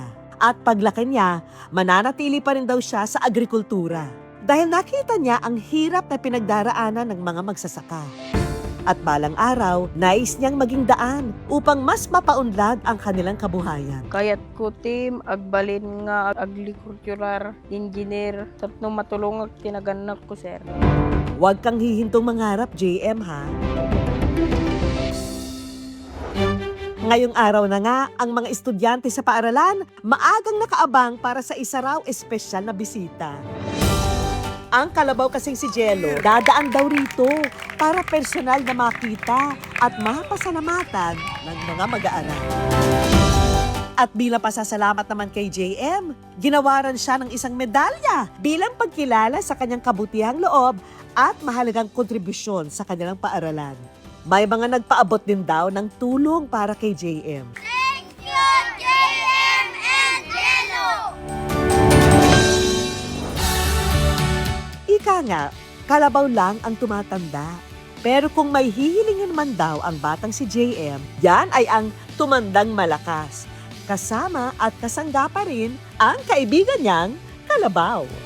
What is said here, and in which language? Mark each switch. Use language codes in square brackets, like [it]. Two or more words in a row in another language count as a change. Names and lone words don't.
[tl] At paglaki niya, mananatili pa rin daw siya sa agrikultura. Dahil nakita niya ang hirap na pinagdaraanan ng mga magsasaka. At balang araw, nais niyang maging daan upang mas mapaunlad ang kanilang kabuhayan. [ilo] Kaya't ko team, agbalin nga [en] agricultural engineer, [ilo] tapno matulong ag tinaganak ko, sir. [tl] Huwag kang hihintong mangarap, JM, ha? Ngayong araw na nga, ang mga estudyante sa paaralan maagang nakaabang para sa isa raw espesyal na bisita. Ang Kalabaw kasing si Jello, dadaan daw rito para personal na makita at mapasalamatan ng mga mag-aaral. At bilang pasasalamat naman kay JM, ginawaran siya ng isang medalya bilang pagkilala sa kanyang kabutihang loob at mahalagang kontribusyon sa kanilang paaralan. May mga nagpaabot din daw ng tulong para kay JM. [en] Thank you, JM and Jello! [tl] Ika nga, kalabaw lang ang tumatanda. Pero kung may hihilingin man daw ang batang si JM, yan ay ang tumandang malakas. Kasama at kasangga pa rin ang kaibigan niyang Kalabaw.